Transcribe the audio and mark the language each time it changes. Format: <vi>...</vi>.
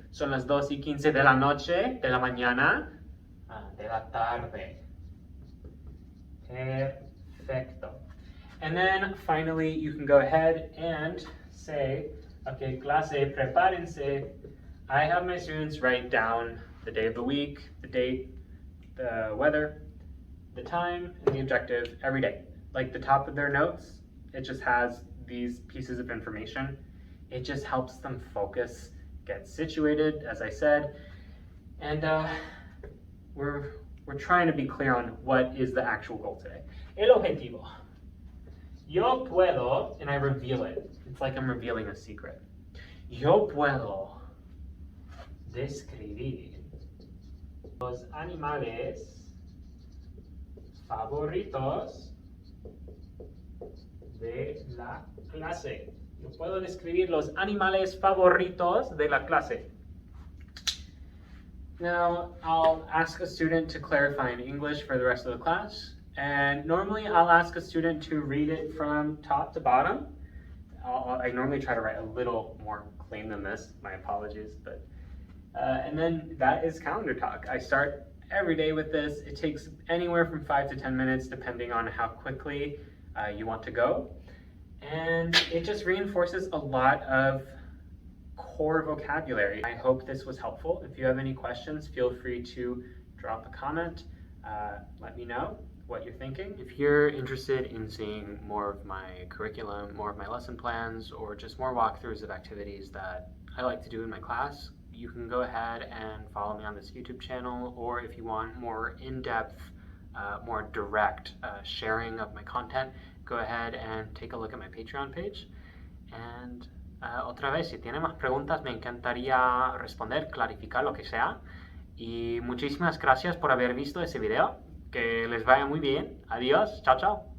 <es>Son las 2:15 de la noche, de la mañana, de la tarde. Perfecto.</es> <en>And then finally, you can go ahead and say, okay,</en> <es>clase, prepárense.</es> <en>I have my students write down the day of the week, the date, the weather, the time, and the objective every day. Like the top of their notes, it just has these pieces of information. It just helps them focus, get situated, as I said, and we're trying to be clear on what is the actual goal today.</en> <es>El objetivo. Yo puedo,</es> <en>and I reveal it. It's like I'm revealing a secret.</en> <es>Yo puedo describir los animales favoritos de la clase. Yo puedo describir los animales favoritos de la clase.</es> <en>Now, I'll ask a student to clarify in English for the rest of the class. And normally, I'll ask a student to read it from top to bottom. I normally try to write a little more clean than this. My apologies. But and then that is calendar talk. I start every day with this. It takes anywhere from 5 to 10 minutes, depending on how quickly you want to go. And it just reinforces a lot of core vocabulary. I hope this was helpful. If you have any questions, feel free to drop a comment. Let me know what you're thinking. If you're interested in seeing more of my curriculum, more of my lesson plans, or just more walkthroughs of activities that I like to do in my class, you can go ahead and follow me on this YouTube channel, or if you want more in-depth, more direct sharing of my content, go ahead and take a look at my Patreon page.</en> <es>And otra vez, si tienen más preguntas, me encantaría responder, clarificar lo que sea. Y muchísimas gracias por haber visto ese video. Que les vaya muy bien. Adiós. Chao, chao.</es>